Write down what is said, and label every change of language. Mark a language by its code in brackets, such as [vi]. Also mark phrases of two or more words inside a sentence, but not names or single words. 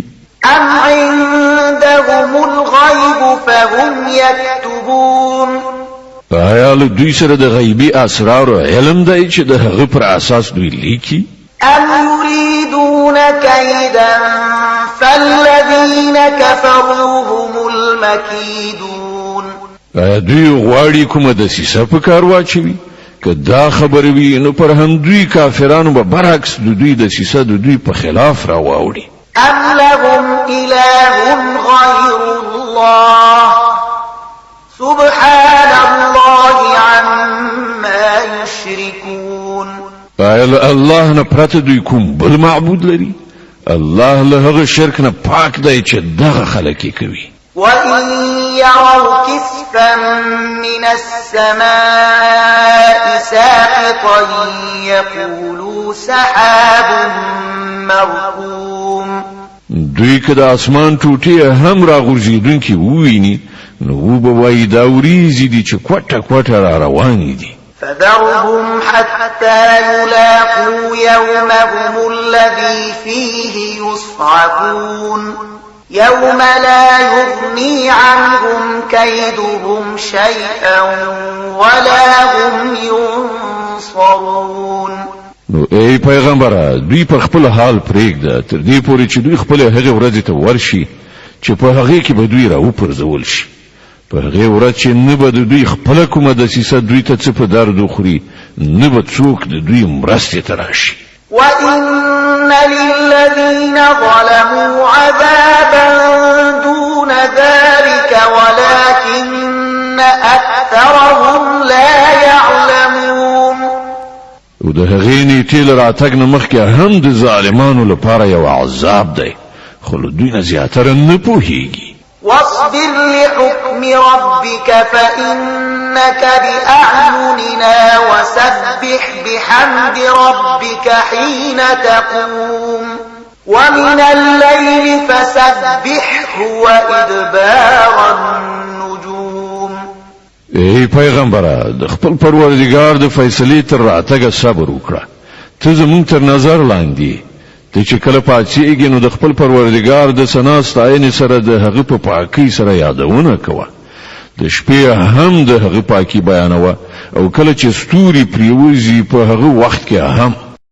[ar] أم عندهم الغيب فهم يكتبون [ps] آیا له دوی سره د غیبی اسرار علم دی چې د هغه پر اساس دوی لیکي؟ [ar] أم يريدون كيدا فالذين كفروا هم المكيدون. [ps] آیا دوی غواړي کومه دسیسه په کار واچوي؟ که دا خبره وي نو پر هم دوی کافرانو به برعکس د دوی دسیسه د دوی په خلاف را واوړي. [ar] أم لهم إله غير الله سبحان الله عما يشركون. [ps] آیا الله نه پرته دوی کوم بل معبود لري؟ الله له هغه شرک نه پاک دی چې دغه خلک یې کوي. [ar] وإن يروا كسفا من السماء ساقطا يقولوا سحاب مركوم. [ps] دوی که د اسمان ټوټې هم راغورځېدونکي وویني نو به وایي دا وریځې دي چې کوټه کوټه را روانې دي. [ar] فذرهم حتى يلاقوا يومهم الذي فيه يصعقون يوم لا يغني عنهم كيدهم شيئا ولا هم ينصرون. [ps] نو ای پیغمبره دوی په خپل حال پرېږده تر دې پورې چې دوی خپل هغه ورځ ته ورشي چې په هغه کې به دوی راوپرځول شي. په هغه ورځ چې نه به دوی خپل کومه دسیسه دوی ته څه په درد خوري نه به څوک د دوی مرستې ته راشي. [ar] وَإِنَّ لِلَّذِينَ ظَلَمُوا عَذَابًا دُونَ ذَلِكَ وَلَكِنَّ أَكْثَرَهُم لَّا يَعْلَمُونَ. [ps] او د هغې نیټې له راتګ نه مخکې هم د ظالمانو لپاره یو عذاب دی خو له دوی نه زیاتره نه پوهېږي. [ar] واصبر لحكم ربك فإنك بأعيننا وسبح بحمد ربك حين تقوم ومن الليل فسبحه وإدبار النجوم. [ps] ای پیغمبره د خپل پروردګار د فیصلې تر راتګه صبر وکړه. ته زموږ تر نظر لاندې ته چې کله پاتېږي نو د خپل پروردګار د ثنا ستاینې سره د هغه په پاکۍ سره یادونه کوه. د شپې هم د هغه پاکي بیانوه او کله چې ستوري پریوزي په هغه وخت کې هم